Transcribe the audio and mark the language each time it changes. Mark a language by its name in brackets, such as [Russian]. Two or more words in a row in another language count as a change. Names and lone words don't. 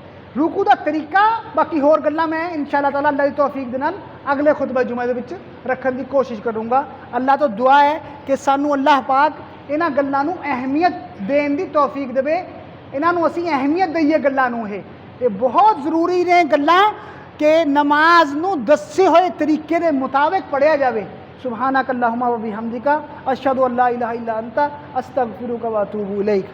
[Punjabi] رکوع کا طریقہ باقی ہور گلاں میں [Arabic] إن شاء الله تعالى [Punjabi] اللہ کی توفیق دے نال اگلے خطبے جمعے دے وچ رکھن کی کوشش کرونگا. اللہ تو دعا ہے کہ سانوں اللہ پاک انہاں گلاں نوں اہمیت دین دی توفیق دیوے، انہاں نوں اسیں اہمیت دئیے گلاں نوں. یہ بہت ضروری نے گلاں کہ نماز نوں دسے ہوئے طریقے دے مطابق پڑھیا جاوے. [Arabic] سبحانك اللهم وبحمدك أشهد أن لا إله إلا أنت أستغفرك وأتوب إليك.